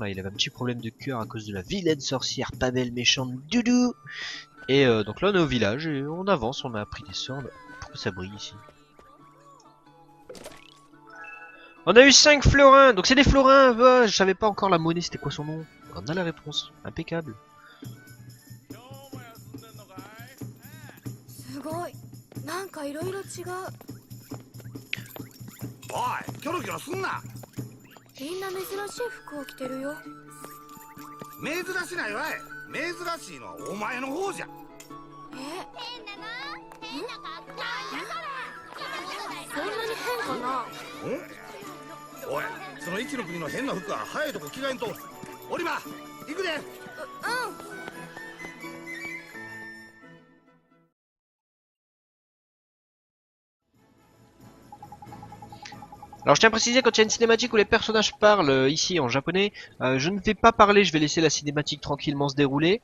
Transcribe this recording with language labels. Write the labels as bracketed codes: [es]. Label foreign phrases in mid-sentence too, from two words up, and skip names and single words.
[fr] Là il avait un petit problème de cœur à cause de la vilaine sorcière pas belle méchante Doudou. Et donc là on est au village et on avance, on a pris des sorts. Pourquoi ça brille ici? On a eu 5 florins, donc c'est des florins. Je savais pas encore la monnaie, c'était quoi son nom. On a la réponse, impeccable. [ja] すごい。なんかいろいろ違う。おい、キョロキョロすんな。みんな珍しい服を着てるよ。珍しないわい。珍しいのはお前の方じゃ。変なの？変な格好。そんなに変かな？おい、その一の国の変な服は早いとこ着替えんと。オリバー、行くで。 [fr] Alors je tiens à préciser, quand il y a une cinématique où les personnages parlent ici en japonais, je ne vais pas parler, je vais laisser la cinématique tranquillement se dérouler.